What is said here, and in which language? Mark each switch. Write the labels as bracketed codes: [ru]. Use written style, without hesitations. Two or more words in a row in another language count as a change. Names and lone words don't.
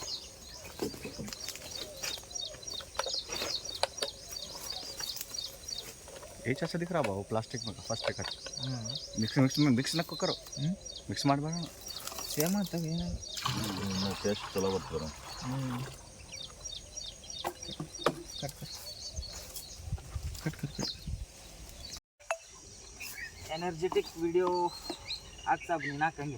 [hi] ये ऐसा दिख रहा है वो प्लास्टिक में [en] first cut [hi] मिक्स न करो मिक्स ಮಾಡಬೇಡ. [kn] ಸೇಮ್ ಆಗ್ತವೆ, ಏನಾಗ ಟೇಸ್ಟ್ ಚಲೋ ಬರ್ತದೆ. [en] energetic video [kn] ಆಗ್ತಾ ನೀನು ಹಾಕಂಗೆ